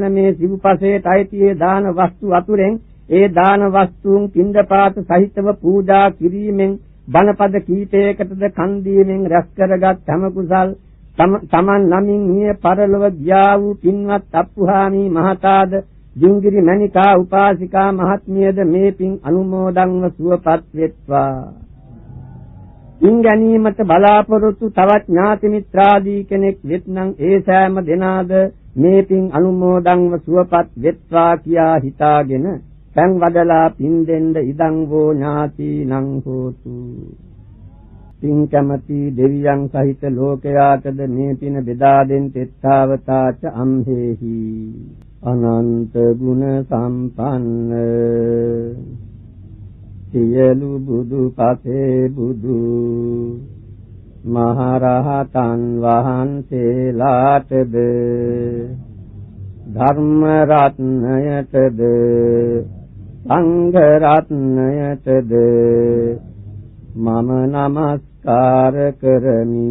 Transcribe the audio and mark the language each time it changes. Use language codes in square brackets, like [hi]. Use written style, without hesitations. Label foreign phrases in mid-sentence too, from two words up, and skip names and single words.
[si] මේ සිව්පසේට අයිති දාන වස්තු අතුරෙන් ඒ දාන වස්තුන් පින්ඩපාත සහිතව පූජා කිරීමෙන් බණපද කීපයකටද කන් දීමෙන් රැස් කරගත් හැම කුසල් තමන් නමින් මිය පරලොව ගියා වූ පින්වත් අප්පුහාමි මහතාද ජිංගිරි මණිකා උපාසිකා මහත්මියද මේ පින් අනුමෝදන්ව සුවපත් වෙත්වා. පින් ගැනීමට බලාපොරොත්තු තවත් ඥාති මිත්‍රාදී කෙනෙක් වෙත්නම් ඒ සෑම දෙනාද මේ පින් අනුමෝදන්ව සුවපත් වෙත්වා කියා හිතාගෙන පෑන් වදලා පින් දෙන්න [pi] ඉදං වූ ඥාතිනං හෝතු. [si] පින් කැමති දෙවියන් සහිත ලෝකයාටද මේ පින බෙදා දෙන් [pi] තෙත්තාවතාච අම්හෙහි අනන්ත ගුණ සම්පන්න [si] සියලු බුදු පසේ බුදු මහරහතන් වහන්සේලාටද ධර්ම රත්නයටද සංඝ රත්නයටද මම නමස්කාර කරමි.